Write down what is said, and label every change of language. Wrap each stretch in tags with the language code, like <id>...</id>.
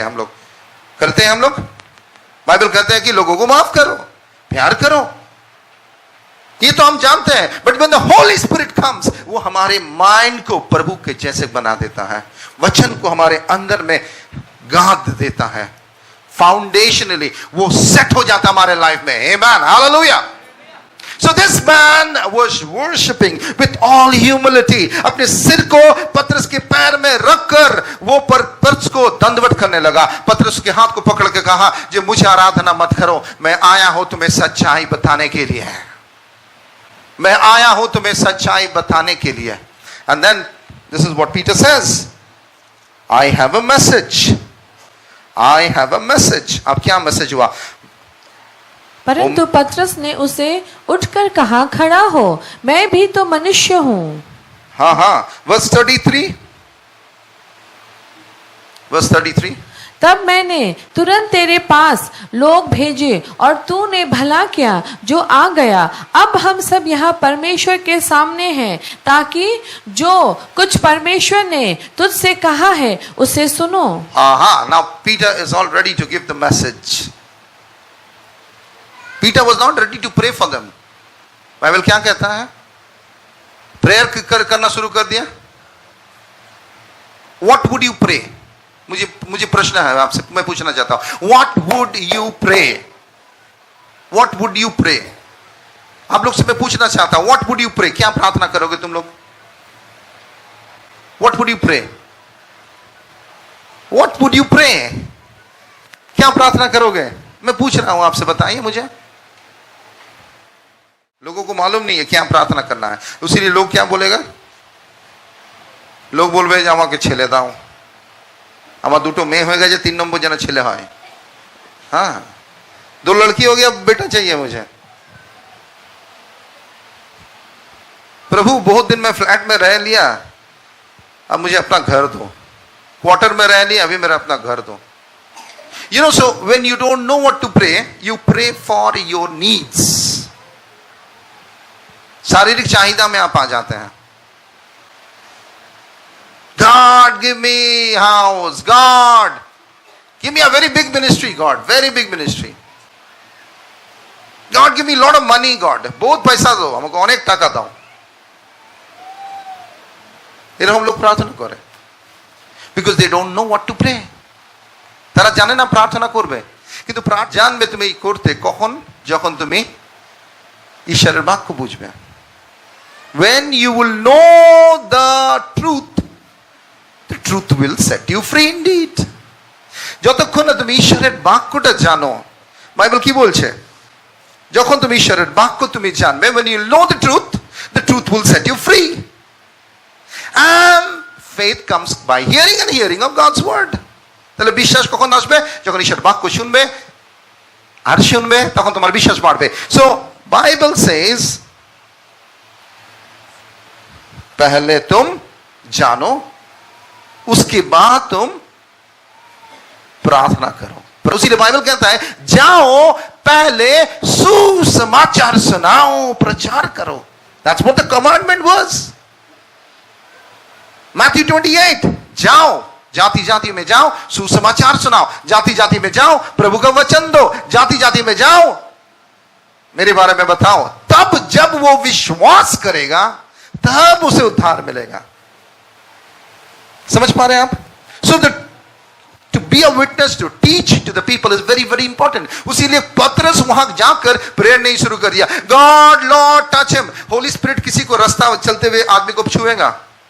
<hi>हम लोग करते हैं, हम लोग बाइबल कहते हैं कि लोगों को माफ करो, प्यार करो. ये तो हम जानते हैं.</hi> <en>but when the holy spirit comes,</en> <hi>वो हमारे माइंड को प्रभु के जैसे बना देता है, वचन को हमारे अंदर में गांथ देता है. फाउंडेशनली वो सेट हो जाता हमारे लाइफ में. आमीन, hallelujah.</hi> <en>So this man was worshiping with all humility.</en> <hi>अपने सिर को पतरस के पैर में रखकर वो पतरस को दंडवत करने लगा. पतरस के हाथ को पकड़ के कहा, जे मुझे आराधना मत करो, मैं आया हूं तुम्हें सच्चाई बताने के लिए. मैं आया हूं तुम्हें सच्चाई बताने के लिए.</hi> <en>And then this is what Peter says. I have a message. I have a message.</en> <hi>अब क्या मैसेज हुआ? परंतु पतरस ने उसे उठकर कहा, खड़ा हो, मैं भी तो मनुष्य हूं. हाँ,</hi> <en>verse 33. Verse 33.</en> <hi>तब मैंने तुरंत तेरे पास लोग भेजे और तूने भला किया जो आ गया. अब हम सब यहाँ परमेश्वर के सामने हैं, ताकि जो कुछ परमेश्वर ने तुझसे कहा है उसे सुनो.</hi> <en>Now Peter is all ready to give the message. Peter was not ready to pray for them.</en> <hi>Bible क्या कहता है? प्रेयर करना शुरू कर दिया.</hi> <en>What would you pray?</en> <hi>मुझे प्रश्न है आपसे, मैं पूछना चाहता हूं.</hi> <en>What would you pray? What would you pray?</en> <hi>आप लोग से मैं पूछना चाहता हूं,</hi> <en>What would you pray?</en> <hi>क्या प्रार्थना करोगे तुम लोग?</hi> <en>What would you pray? What would you pray?</en> <hi>क्या प्रार्थना करोगे? मैं पूछ रहा हूं आपसे, बताइए मुझे. लोगों को मालूम नहीं है क्या प्रार्थना करना है, इसीलिए लोग क्या बोलेगा?</hi> <bn>लोग बोलबे যে আমাকে ছেলে দাও, আমার দুটো মেয়ে হয়ে গেছে, 3 নম্বর যেন ছেলে হয়.</bn> <hi>हाँ, 2 लड़की हो गया, बेटा चाहिए मुझे. प्रभु बहुत दिन में फ्लैट में रह लिया, अब मुझे अपना घर दो. क्वार्टर में रह लिया, अभी मेरा अपना घर दो.</hi> <en>You know, so when you don't know what to pray, you pray for your needs.</en> <hi>शारीरिक चाहिदा में आप आ जाते हैं.</hi> <en>God, give me house. God, give me a very big ministry. God, very big ministry. God, give me a lot of money.</en> <hi>God, बहुत पैसा दो, हमको अनेक टाका दो. ये हम लोग प्रार्थना करें,</hi> <en>because they don't know what to pray.</en> <bn>তারা জানে না প্রার্থনা করবে, কিন্তু জানবে তুমি করতে কখন? যখন তুমি ঈশ্বরের বাক্য বুঝবে.</bn> <en>When you will know the truth will set you free indeed.</en> <bn>যতক্ষণ না তুমি ঈশ্বরের বাক্যটা জানো, বাইবেল কি বলছে? যখন তুমি ঈশ্বরের বাক্য তুমি জানবে,</bn> <en>when you know the truth will set you free. And faith comes by hearing, and hearing of God's word.</en> <bn>তাহলে বিশ্বাস কখন আসবে? যখন ঈশ্বরের বাক্য শুনবে আর শুনবে, তখন তোমার বিশ্বাস বাড়বে.</bn> <en>So Bible says,</en> <hi>पहले तुम जानो, उसके बाद तुम प्रार्थना करो. इसीलिए बाइबल कहता है, जाओ पहले सुसमाचार सुनाओ, प्रचार करो.</hi> <en>That's what the commandment was.</en> <hi>Matthew 28, जाओ, जाति जाति में जाओ, सुसमाचार सुनाओ. जाति जाति में जाओ, प्रभु का वचन दो. जाति जाति में जाओ, मेरे बारे में बताओ. तब जब वो विश्वास करेगा, तब उसे उद्धार मिलेगा. समझ पा रहे हैं आप?</hi> <en>So to be a witness, to teach to the people is very very important.</en> <hi>उसीलिए पतरस वहां जाकर प्रेयर नहीं शुरू कर दिया.</hi> <en>God, Lord, touch him.</en> <hi>Holi spirit किसी को रास्ता चलते हुए आदमी को छुएगा?</hi>